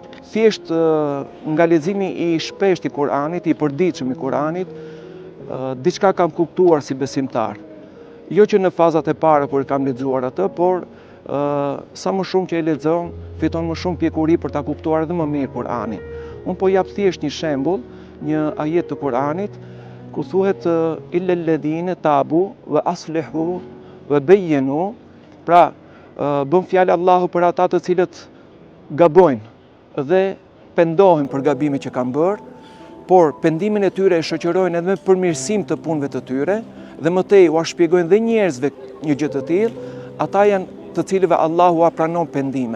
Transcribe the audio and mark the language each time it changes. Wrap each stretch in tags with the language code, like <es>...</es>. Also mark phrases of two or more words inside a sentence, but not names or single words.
<sq>Thjesht nga leximi i shpesht i Kuranit, i përditshëm i Kuranit, diçka kam kuptuar si besimtar. Jo që në fazat e para kur kam lexuar atë, por sa më shumë që e lexon, fiton më shumë pjekuri për ta kuptuar edhe më mirë Kuranin. Unë po jap thjesht një shembull, një ajet të Kuranit, ku thuhet</sq> <ar>إلا الذين تابوا وأصلحوا وبينوا,</ar> <sq>pra bën fjalë Allahu për ata të cilët gabojnë dhe pendohen për gabimet që kanë bërë, por pendimin e tyre e shoqërojnë edhe me përmirësim të punëve të tyre, dhe mëtej u shpjegojnë dhe njerëzve një gjë të tillë, ata janë të cilëve Allahu a pranon pendimet.</sq>